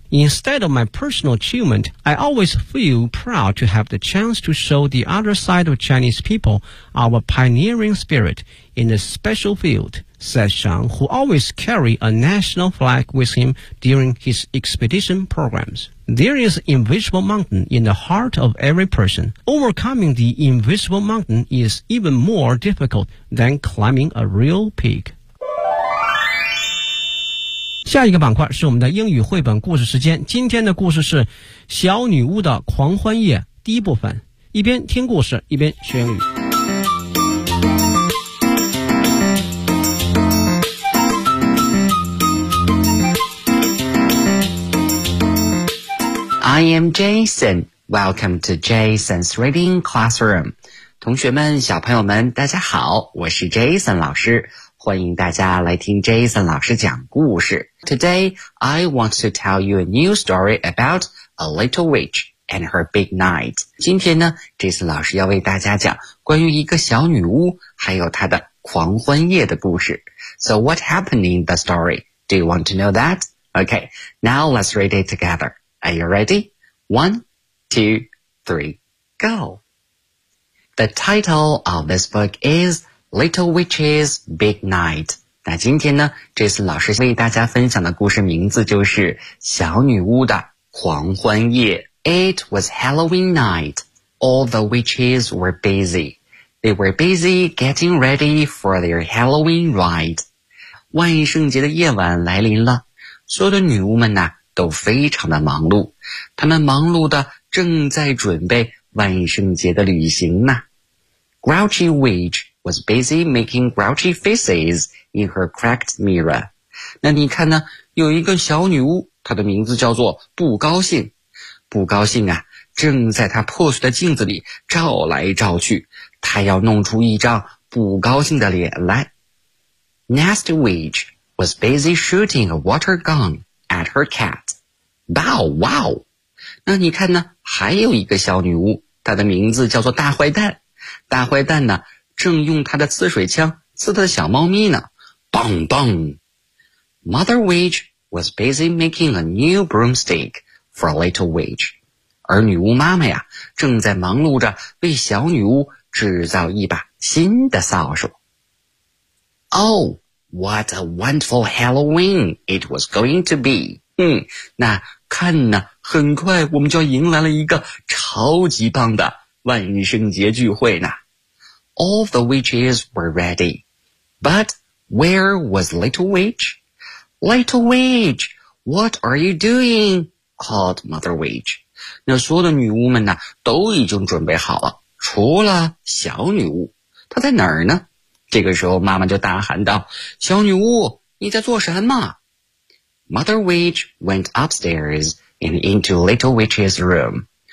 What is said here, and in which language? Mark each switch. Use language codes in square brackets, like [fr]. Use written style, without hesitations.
[en] Instead of my personal achievement, I always feel proud to have the chance to show the other side of Chinese people our pioneering spirit in a special field, said Zhang, who always carried a national flag with him during his expedition programs. There is an invisible mountain in the heart of every person. Overcoming the invisible mountain is even more difficult than climbing a real peak. [zh] 下一个板块是我们的英语绘本故事时间，今天的故事是小女巫的狂欢夜第一部分，一边听故事一边学英语。 [en] I am Jason, welcome to Jason's Reading Classroom. [zh] 同学们，小朋友们，大家好，我是 Jason 老师，欢迎大家来听 Jason 老师讲故事。 [en] Today, I want to tell you a new story about a little witch and her big night. [zh] 今天呢 ,Jason 老师要为大家讲关于一个小女巫还有她的狂欢夜的故事。 [en] So what happened in the story? Do you want to know that? Okay, now let's read it together. Are you ready? One, two, three, go! The title of this book is Little Witch's Big Night. [zh] 那今天呢 ,Jason 老师为大家分享的故事名字就是小女巫的狂欢夜。 [en] It was Halloween night. All the witches were busy. They were busy getting ready for their Halloween ride. [zh] 万圣节的夜晚来临了，所有的女巫们呢都非常的忙碌。她们忙碌的正在准备万圣节的旅行呢。 [en] Grouchy Witch was busy making grouchy faces. In her cracked mirror. [zh] 那你看呢，有一个小女巫，她的名字叫做不高兴。不高兴啊，正在她破碎的镜子里照来照去，她要弄出一张不高兴的脸来。 [en] Nasty Witch was busy shooting a water gun at her cat. Bow wow. [zh] 那你看呢，还有一个小女巫，她的名字叫做大坏蛋。大坏蛋呢，正用她的刺水枪刺她的小猫咪呢。 [en] Bang bang! Mother Witch was busy making a new broomstick for a little witch. [zh] 而女巫妈妈呀，正在忙碌着为小女巫制造一把新的扫帚。 [en] Oh, what a wonderful Halloween it was going to be! [zh] 那看呢，很快我们就迎来了一个超级棒的万圣节聚会呢。 [en] All the witches were ready, but... Where was Little Witch? Little Witch, what are you doing? Called Mother Witch. [zh] 那所有的女巫们呢，都已经准备好了，除了小女巫。她在哪儿呢？这个时候妈妈就大喊道，小女巫，你在做什么？ [en] Mother Witch went upstairs and into Little Witch's room.